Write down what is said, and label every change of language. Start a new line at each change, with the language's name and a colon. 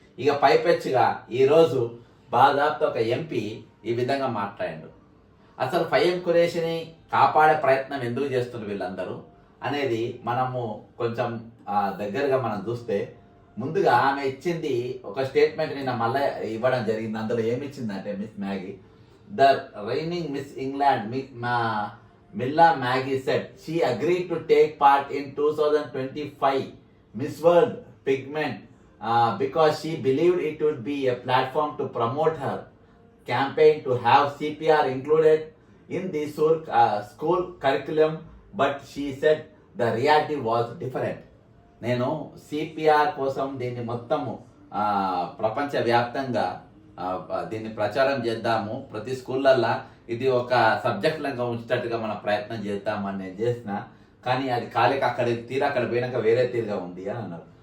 Telugu: ఇక పైపెచ్చుగా ఈరోజు దాదాపు ఒక ఎంపీ ఈ విధంగా మాట్లాడాడు. అసలు ఫహీం ఖురేషిని కాపాడే ప్రయత్నం ఎందుకు చేస్తున్నారు వీళ్ళందరూ అనేది మనము కొంచెం దగ్గరగా మనం చూస్తే, ముందుగా ఆమె ఇచ్చింది ఒక స్టేట్మెంట్ నిన్న మళ్ళీ ఇవ్వడం జరిగింది. అందులో ఏమి ఇచ్చిందంటే
English: Miss Maggie, the reigning Miss England, Milla Maggie said she agreed to take part in 2025 Miss World Pigment because she believed it would be a platform to promote her campaign to have CPR included in the school curriculum, but she said the reality was different.
Telugu: నేను CPR కోసం దీన్ని మొత్తము ప్రపంచవ్యాప్తంగా దీన్ని ప్రచారం చేద్దాము, ప్రతి స్కూళ్ళల్లో ఇది ఒక సబ్జెక్ట్ లాగా ఉంచేటట్టుగా మనం ప్రయత్నం చేద్దామని నేను చేసిన, కానీ అది కాలేక అక్కడ పోయినాక వేరే తీరుగా ఉంది అని అన్నారు.